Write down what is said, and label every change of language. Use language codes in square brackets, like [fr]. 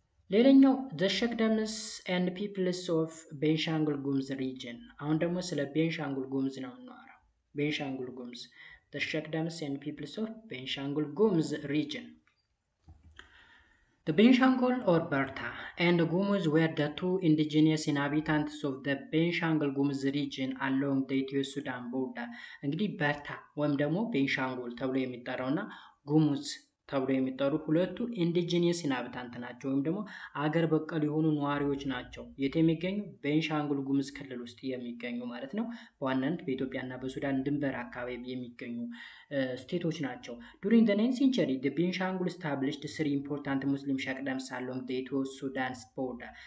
[am] ሌላኛው [en] the Shakdams and peoples of ቤንሻንጉል ጉሙዝ region። [am] አሁን ደግሞ ስለ ቤንሻንጉል ጉሙዝ ነው የምናወራው። ቤንሻንጉል ጉሙዝ the Shakdams and peoples of ቤንሻንጉል ጉሙዝ region. [en] The Benishangul or Berta and Gumuz were the two indigenous inhabitants of the Benishangul Gumuz region along the Ethiopia-Sudan border. [am] እንግዲህ በርታ ወይም ደግሞ ቤንሻንጉል ተብሎ የሚጠራውና ጉሙዝ ተብሎ የሚጠሩ ሁለቱ ኢንዲጂኒየስ ኢንሃቢታንት ናቸው ወይም ደግሞ አገር በቀል የሆኑ ነዋሪዎች ናቸው። የት የሚገኙ? ቤንሻንጉል ጉሙዝ ክልል ውስጥ የሚገኙ ማለት ነው። በዋናነት በኢትዮጵያና በሱዳን ድንበር አካባቢ የሚገኙ ስቴቶች ናቸው። [en] during the 9th century the Benishangul established three important Muslim Shakdams along the Ethiopia-Sudan border.